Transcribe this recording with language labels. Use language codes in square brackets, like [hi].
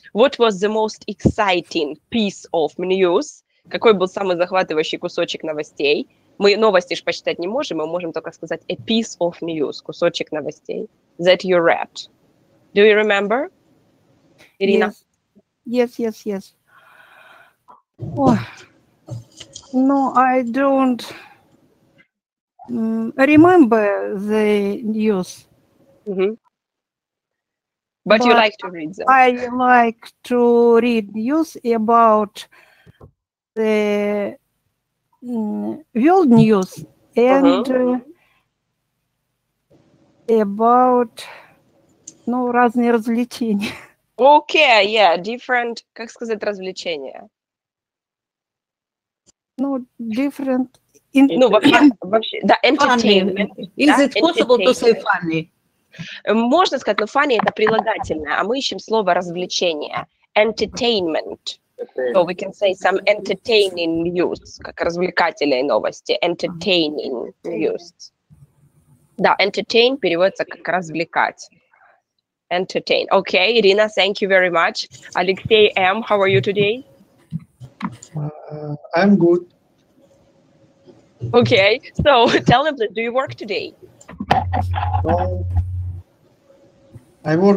[en] What was the most exciting piece of news? [ru] Какой был самый захватывающий кусочек новостей? Мы новости ж почитать не можем, мы можем только сказать [en] a piece of news, [ru] кусочек новостей [en] that you read. Do you remember, Irina? Yes. Oh, no, I don't remember the news. But you like to read them. I like to read news about the world news and about [ru] разные развлечения. [en] Okay, yeah, different, [ru] как сказать, развлечения? [en] Different. [ru] Вообще, да, entertainment. [en] Is it possible to say funny? [ru] Можно сказать, но funny это прилагательное, а мы ищем слово развлечение. [en] entertainment. So we can say some entertaining news, [ru] как развлекательные новости, [en] entertaining news. [ru] Да, entertain переводится как развлекать. [en] Entertain. Okay, Irina, thank you very much. Alexei M, how are you today? I'm good. Okay, so tell me, please, do you work today? No, I work